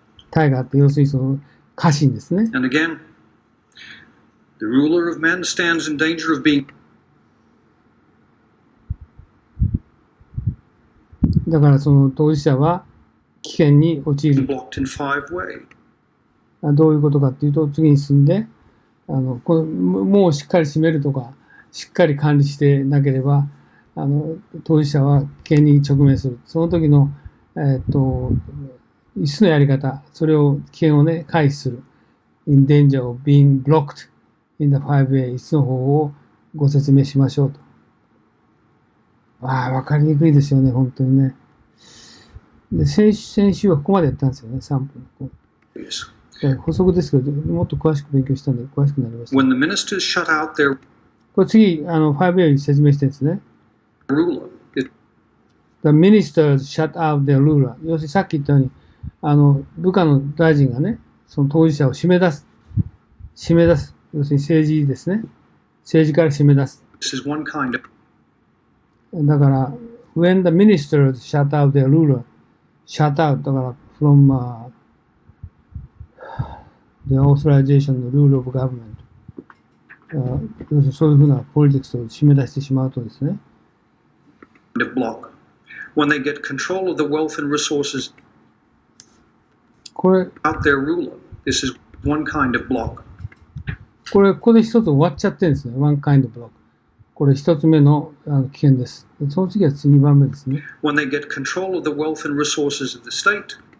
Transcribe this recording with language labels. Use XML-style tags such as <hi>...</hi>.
<ja>体があって、要するにその家臣ですね。</ja> <en>And again, the ruler of men stands in danger of being</en> <ja>だからその当事者は危険に陥る。</ja> <en>blocked in 5 ways.</en> <ja>どういうことかっていうと、次に進んで、このもうしっかり締めるとか、しっかり管理してなければ、当事者は危険に直面する。その時の、5つのやり方、それを、危険をね、回避する。</ja> <en>in danger of being blocked in the 5 ways、</en> <ja>5つの方法をご説明しましょうと。わかりにくいですよね、本当にね。で、先週はここまでやったんですよね、3分。補足ですけど、もっと詳しく勉強したんで、詳しくなりました。</ja> <en>When the ministers shut out their</en> <ja>これ次、5A に説明してるんですね。</ja> <en>ruler, The ministers shut out their ruler。</en> <ja>要するにさっき言ったように、部下の大臣がね、その当事者を締め出す。要するに政治ですね。政治から締め出す。</ja> <en>this is one kind of だから、when the ministers shut out their ruler, shut out だから、from、the authorization of rule of government、</en> <ja>要するにそういうふうなポリティクスを締め出してしまうとですね。</ja> <en>block. When they get control of the wealth and resources</en> <ja>これ、</ja> <en>out their ruler, this is one kind of block.</en> <ja>ここで一つ終わっちゃってるんですね。</ja> <en>one kind of block。</en> <ja>これ一つ目の危険です。その次は2番目ですね。</ja> <en>When they get control of the wealth and resources of the state,</en>